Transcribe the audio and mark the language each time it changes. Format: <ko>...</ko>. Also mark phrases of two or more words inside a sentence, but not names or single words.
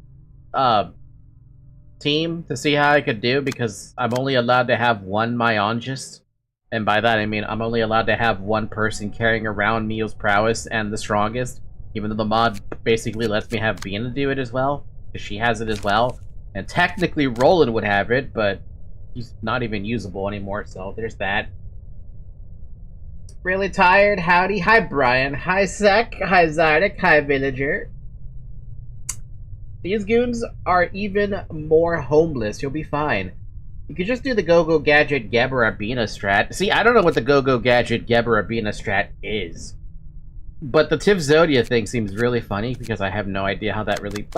<en>team to see how I could do, because I'm only allowed to have one myologist, and by that I mean I'm only allowed to have one person carrying around Meow's Prowess and the strongest, even though the mod basically lets me have Binah do it as well, because she has it as well. And technically Roland would have it, but he's not even usable anymore, so there's that. Really tired? Howdy. Hi, Brian. Hi, Sek. Hi, Zydek. Hi, Villager. These goons are even more homeless. You'll be fine. You could just do the Go-Go Gadget Gebura Binah strat. See, I don't know what the Go-Go Gadget Gebura Binah strat is. But the Tip Zodia thing seems really funny, because I have no idea how that really...</en>